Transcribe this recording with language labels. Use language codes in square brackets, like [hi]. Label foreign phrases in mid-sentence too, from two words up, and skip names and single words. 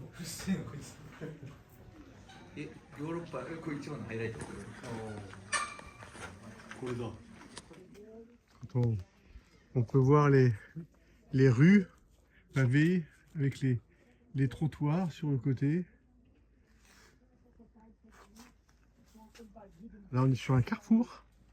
[ja] せえなこいつ。ヨーロッパこれ一番のハイライト。 [fr] On peut voir les rues pavées avec les trottoirs sur le côté. Là, on est sur un carrefour.